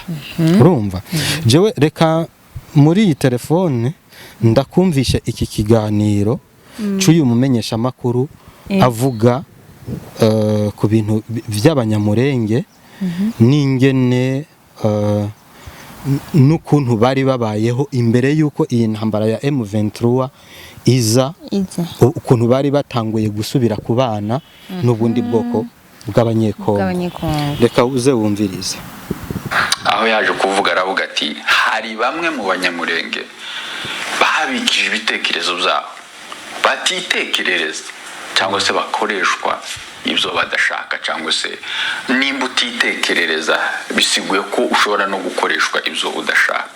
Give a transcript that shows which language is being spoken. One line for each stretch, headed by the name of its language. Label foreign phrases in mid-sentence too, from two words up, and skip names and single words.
Rundi: Urumva, jewe reka muri iyi telefone ndakumvisha iki kiganiro cy'uyu mumenyesha makuru avuga ku bintu by'abanyamurenge n'ingene n'ukuntu bari babayeho imbere y'uko iyi ntambara ya M23 iza, ukuntu bari batanguye gusubira ku bana n'ubundi bwoko bw'abanyekongo. Reka uze wumvirize aho yaje kuvuga, aravuga ati hari bamwe mu banyamurenge babikije ibitekerezo byabo batitekerereza cyangwa se bakoreshwa ibyo badashaka, cyangwa se nimba utitekerereza bisiguye ko ushobora no gukoreshwa ibyo udashaka.